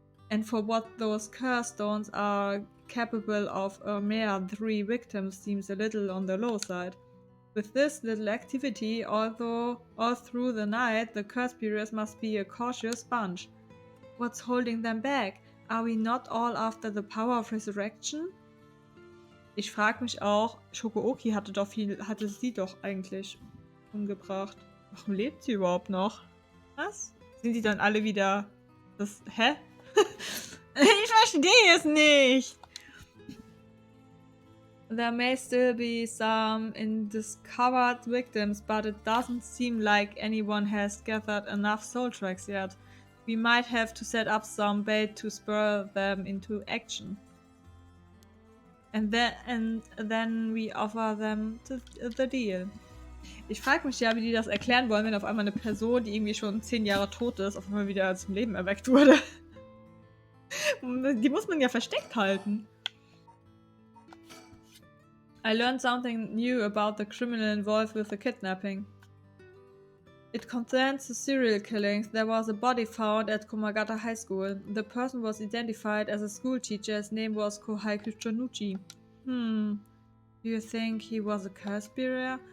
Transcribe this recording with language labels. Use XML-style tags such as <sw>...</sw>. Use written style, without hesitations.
<en>And for what those curse stones are capable of, a mere 3 victims seems a little on the low side. With this little activity, although all through the night, the curse bearers must be a cautious bunch. What's holding them back? Are we not all after the power of resurrection?</en> <de>Ich frage mich auch, Shokooki hatte sie doch eigentlich umgebracht. Warum lebt sie überhaupt noch? Was? Sind die dann alle wieder hä? Ich verstehe es nicht!</de> <en>There may still be some undiscovered victims, but it doesn't seem like anyone has gathered enough soul tracks yet. We might have to set up some bait to spur them into action. And then we offer them the deal.</en> <de>Ich frage mich ja, wie die das erklären wollen, wenn auf einmal eine Person, die irgendwie schon 10 Jahre tot ist, auf einmal wieder zum Leben erweckt wurde. Die muss man ja versteckt halten.</de> <en>I learned something new about the criminal involved with the kidnapping. It concerns the serial killings. There was a body found at Komagata High School. The person was identified as a school teacher. His name was Kohai Kuchonuchi. Do you think he was a curse bearer?</en>